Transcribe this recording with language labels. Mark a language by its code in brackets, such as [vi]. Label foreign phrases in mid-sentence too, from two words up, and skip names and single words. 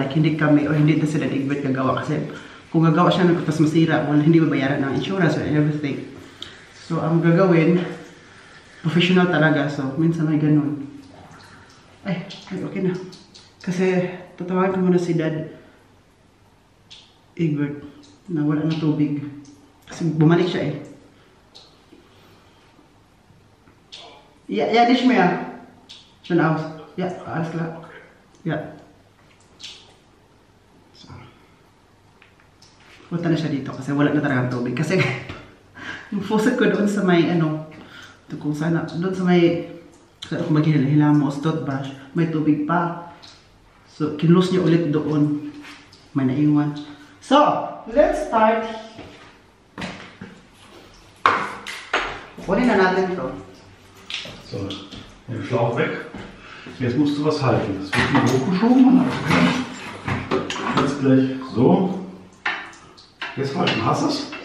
[tl] Like hindi kami or hindi na sila Egbert gagawa. Kasi kung gagawa siya ng tapos masira, well, hindi babayaran ng insurance [en] or everything. [tl] So ang gagawin, professional talaga. So minsan may ganun. Ay, okay na. Kasi tatawagan ko muna si Dad Egbert na wala na tubig. Kasi bumalik siya eh. [de] Ja, nicht mehr. Schon aus. Ja, alles klar. Ja. [tl] So. Punta na siya dito kasi wala na talagang tubig. Kasi yung faucet ko doon sa may ano, ito kung sana, doon sa may, kung maghihilamos, toothbrush, may tubig pa. So, kinlose niya ulit doon. May naiwan. So, [en] let's start. [tl] Kunin na natin ito. [de] So, den Schlauch weg. Jetzt musst du was halten. Das wird hier hochgeschoben. Jetzt gleich so. Jetzt halten. Hast du es?